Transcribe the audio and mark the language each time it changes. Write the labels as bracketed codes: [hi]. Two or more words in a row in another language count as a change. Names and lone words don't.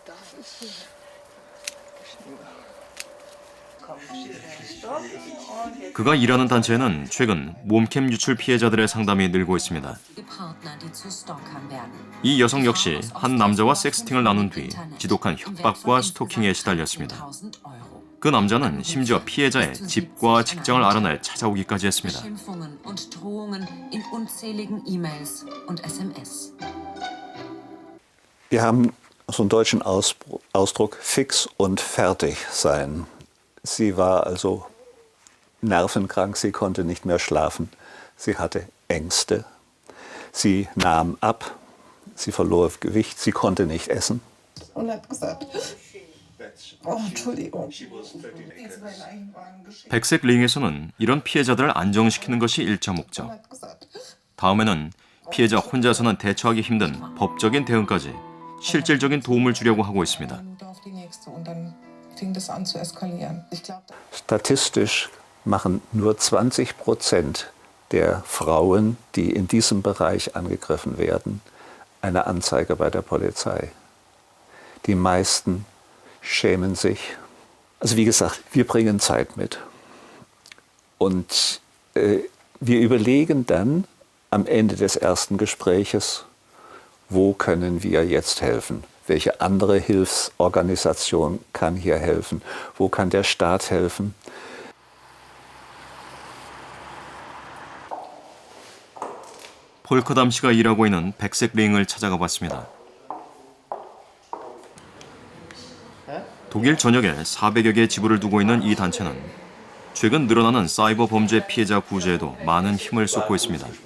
[ko] 그가 일하는 단체에는 최근 몸캠 유출 피해자들의 상담이 늘고 있습니다. 이 여성 역시 한 남자와 섹스팅을 나눈 뒤 지독한 협박과 스토킹에 시달렸습니다. 그 남자는 심지어 피해자의 집과 직장을 알아내 찾아오기까지 했습니다. [de] Wir haben so einen deutschen Ausdruck, fix und fertig sein. Sie war also nervenkrank, sie konnte nicht mehr schlafen, sie hatte Ängste, sie nahm ab, sie verlor Gewicht, sie konnte nicht essen. Und hat gesagt, oh, Entschuldigung. [ko] 백색 링에서는 이런 피해자들을 안정시키는 것이 일차 목적. 다음에는 피해자 혼자서는 대처하기 힘든 법적인 대응까지 실질적인 도움을 주려고 하고 있습니다. [de] Statistisch machen nur 20% der Frauen, die in diesem Bereich angegriffen werden, eine Anzeige bei der Polizei. Die meisten schämen sich. Also wie gesagt, wir bringen Zeit mit. Und wir überlegen dann am Ende des ersten Gespräches, wo können wir jetzt helfen? Welche andere Hilfsorganisation kann hier helfen? Wo kann der Staat helfen? [ko] 폴커담 씨가 일하고 있는 백색 링을 찾아가 봤습니다. 독일 전역에 400여 개의 지부를 두고 있는 이 단체는 최근 늘어나는 사이버 범죄 피해자 구제에도 많은 힘을 쏟고 있습니다.